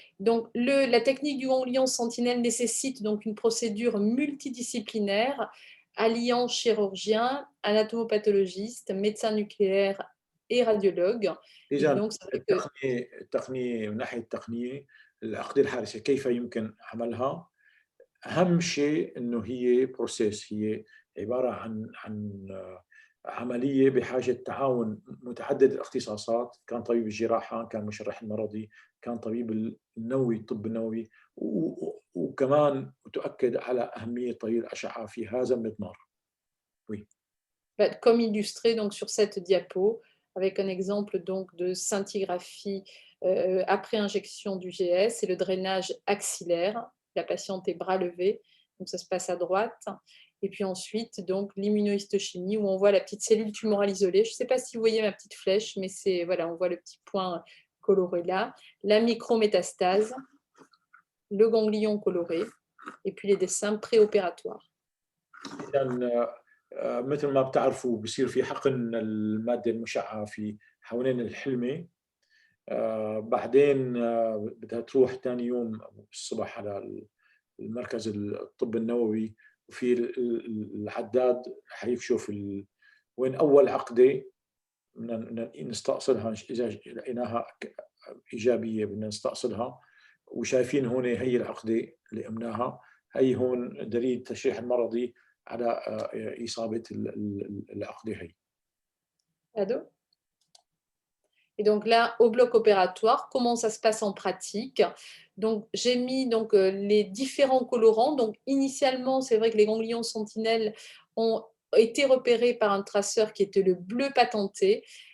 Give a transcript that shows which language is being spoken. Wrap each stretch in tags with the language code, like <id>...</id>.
<fr>Donc, la technique du ganglion sentinelle nécessite donc une procédure multidisciplinaire alliant chirurgien, anatomopathologiste, médecin nucléaire et radiologue.</fr> <ar>إذن التقنية من ناحية التقنية العقدة الحارسة كيف يمكن عملها؟ أهم شيء إنه هي بروسيس، هي عبارة عن عملية بحاجة تعاون متعدد الاختصاصات، كان طبيب الجراحة، كان مشرح المرضي، كان طبيب النووي، الطب النووي، وكمان تؤكد على أهمية طبيب الأشعة في هذا المضمار.</ar> <fr>Oui. Comme illustré donc sur cette diapo, avec un exemple donc de scintigraphie après injection du GS et le drainage axillaire. La patiente est bras levés, donc ça se passe à droite. Et puis ensuite, donc l'immunohistochimie où on voit la petite cellule tumorale isolée. Je ne sais pas si vous voyez ma petite flèche, mais c'est voilà, on voit le petit point coloré là. La micrométastase, le ganglion coloré, et puis les dessins préopératoires.</fr> <ar>مثل ما بتعرفوا بصير في حقن المادة المشعة في حوالين الحلمة، بعدين بدها تروح ثاني يوم الصبح على المركز الطب النووي، وفي العداد حيكشف وين أول عقدة بدنا نستأصلها، إذا لقيناها إيجابية بدنا نستأصلها، وشايفين هون هي العقدة اللي قمناها، هي هون دليل التشريح المرضي على إصابة العقدة هي. Ado.</ar> <fr>Et donc là, au bloc opératoire, comment ça se passe en pratique? Donc, j'ai mis donc, les différents colorants. Donc, initialement, c'est vrai que les ganglions sentinelles ont été repérés par un traceur qui était le bleu patenté.</fr>